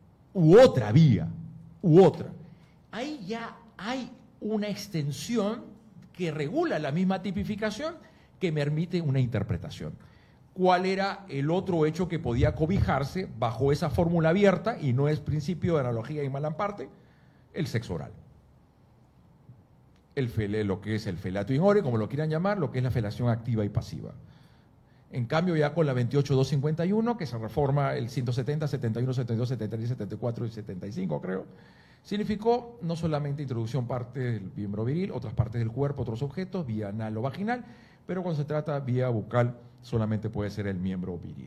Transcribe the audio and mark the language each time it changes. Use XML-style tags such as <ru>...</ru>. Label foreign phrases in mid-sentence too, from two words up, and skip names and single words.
<es>Ahí ya hay una extensión que regula la misma tipificación que permite una interpretación. ¿Cuál era el otro hecho que podía cobijarse bajo esa fórmula abierta y no es principio de analogía y</es> <la>mal amparte?</la> <es>El sexo oral. Lo que es el</es> <la>felato in ore,</la> <es>como lo quieran llamar, lo que es la felación activa y pasiva. En cambio, ya con la 28251, que se reforma el 170, 71, 72, 73, 74 y 75, creo, significó no solamente introducción parte del miembro viril, otras partes del cuerpo, otros objetos, vía anal o vaginal, pero cuando se trata vía bucal solamente puede ser el miembro viril.</es>